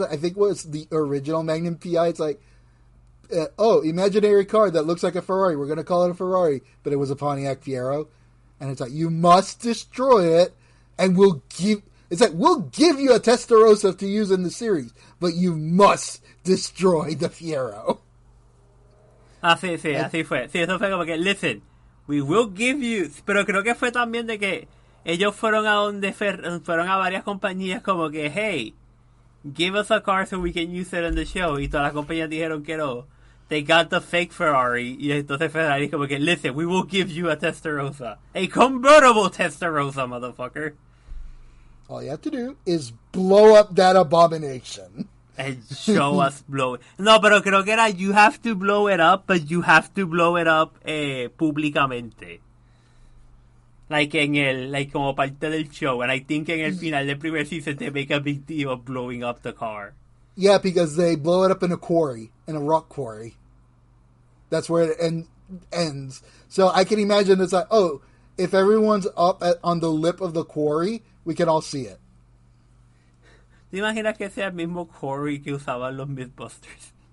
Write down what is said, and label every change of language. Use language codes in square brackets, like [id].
[en] I think it was the original Magnum PI. It's like, imaginary car that looks like a Ferrari. We're going to call it a Ferrari. But it was a Pontiac Fiero. And it's like, you must destroy it, and we'll give you a Testarossa to use in the series, but you must destroy the Fiero. [es] Sí, así fue. Sí, eso fue como que, listen, we will give you... Pero creo que fue también de que ellos fueron a varias compañías como que, hey, [en] give us a car so we can use it in the show. [es] Y todas las compañías dijeron que no. [en] They got the fake Ferrari. [es] Y entonces Ferrari como que, listen, we will give you a Testarossa. [en] A convertible Testarossa, motherfucker. All you have to do is blow up that abomination. And show us blow it. No, pero creo que era, you have to blow it up, but you have to blow it up públicamente. Like como parte del show. And I think en el final del primer season they make a big deal of blowing up the car. Yeah, because they blow it up in a quarry, in a rock quarry. That's where it ends. So I can imagine it's like, oh, if everyone's up on the lip of the quarry, we can all see it. [es] ¿Te imaginas que sea el mismo quarry que usaban los Mythbusters?